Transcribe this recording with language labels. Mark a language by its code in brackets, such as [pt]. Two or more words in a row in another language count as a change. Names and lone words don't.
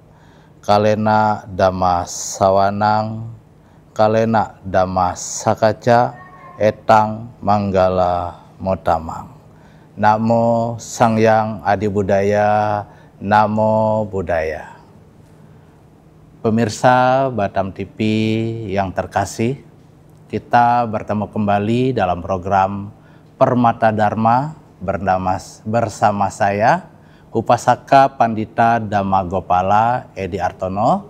[pi] Kalena dhamma sawanang, kalena dhamma sakaca, etang manggala motamang. Namo Sangyang Adi Budaya, Namo Buddhaya. [id] Pemirsa Batam TV yang terkasih, kita bertemu kembali dalam program Permata Dharma bersama saya, Upasaka Pandita Dhamma Gopala Edi Artono.